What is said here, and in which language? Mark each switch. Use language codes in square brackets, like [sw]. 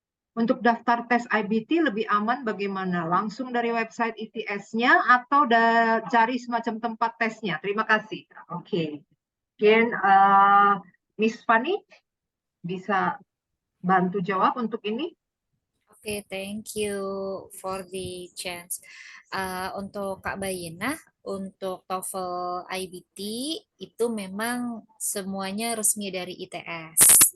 [id] Untuk daftar tes IBT lebih aman bagaimana? Langsung dari website ITS-nya atau cari semacam tempat tesnya? Terima kasih. Oke. Mungkin Miss Fanny bisa bantu jawab untuk ini. [en] Oke, thank you for the chance. [id] Untuk Kak Bayina, untuk TOEFL IBT itu memang semuanya resmi dari ITS.